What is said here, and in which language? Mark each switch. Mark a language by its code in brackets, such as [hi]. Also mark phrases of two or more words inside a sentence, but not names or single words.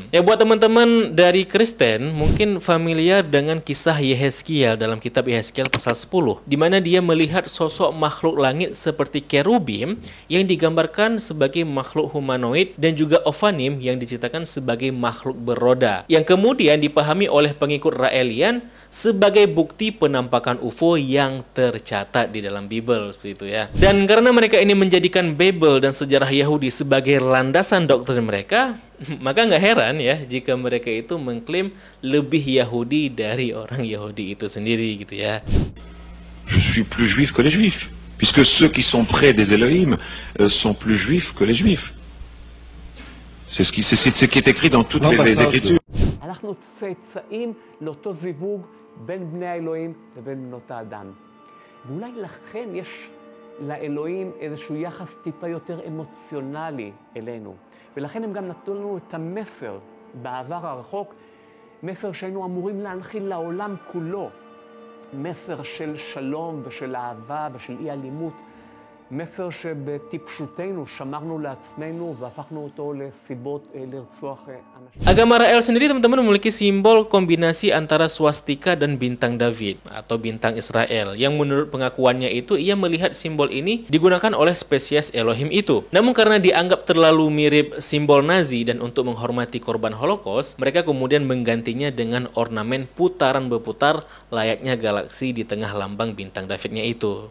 [id] Ya, buat teman-teman dari Kristen mungkin familiar dengan kisah Yehezkiel dalam kitab Yehezkiel pasal 10, di mana dia melihat sosok makhluk langit seperti kerubim yang digambarkan sebagai makhluk humanoid dan juga Ophanim yang diceritakan sebagai makhluk beroda, yang kemudian dipahami oleh pengikut Raelian sebagai bukti penampakan UFO yang tercatat di dalam Bible, seperti itu ya. Dan karena mereka ini menjadikan Bible dan sejarah Yahudi sebagai landasan doktrin mereka, maka nggak heran ya jika mereka itu mengklaim lebih Yahudi dari orang Yahudi itu sendiri gitu ya. [fr] Je suis plus juif que les juifs, puisque ceux qui sont près des Elohim sont plus juifs que les juifs. C'est ce qui est écrit dans toutes les Écritures. [he] אנחנו צאצאים לאותו זיווג בין בני האלוהים לבין בנות האדם. ואולי לכן יש לאלוהים איזשהו יחס טיפה יותר אמוציונלי אלינו. ולכן הם גם נתנו לנו את המסר בעבר הרחוק, מסר שהיינו אמורים להנחיל לעולם כולו. מסר של שלום ושל אהבה ושל אי אלימות. מסר שבטיפשותנו שמרנו לעצמנו והפכנו אותו לסיבות לרצוח אנשים. [id] Agama Ra'el sendiri teman-teman memiliki simbol kombinasi antara swastika dan bintang David atau bintang Israel, yang menurut pengakuannya itu ia melihat simbol ini digunakan oleh spesies Elohim itu. Namun karena dianggap terlalu mirip simbol Nazi dan untuk menghormati korban Holocaust, mereka kemudian menggantinya dengan ornamen putaran berputar layaknya galaksi di tengah lambang bintang Davidnya itu.